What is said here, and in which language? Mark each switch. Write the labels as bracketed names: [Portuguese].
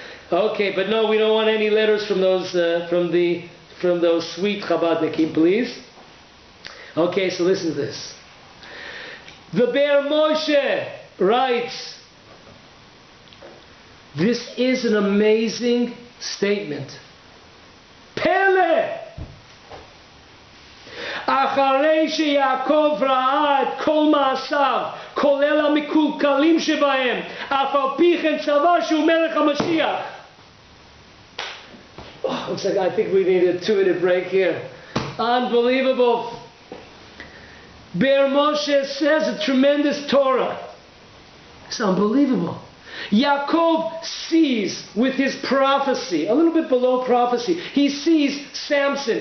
[English] Okay, but no, we don't want any letters from those from those sweet Chabadnikim, please. Okay, so listen to this. The Be'er Moshe writes, this is an amazing statement. [Hebrew] Pele! אחרי שיעקב ראה את כל מעשיו, כולל המקולקלים שבהם, אף על פי כן סבר שהוא מלך המשיח. [English] Looks like I think we need a 2-minute break here. Unbelievable. Be'er Moshe says a tremendous Torah. It's unbelievable. Yaakov sees with his prophecy, a little bit below prophecy, he sees Samson.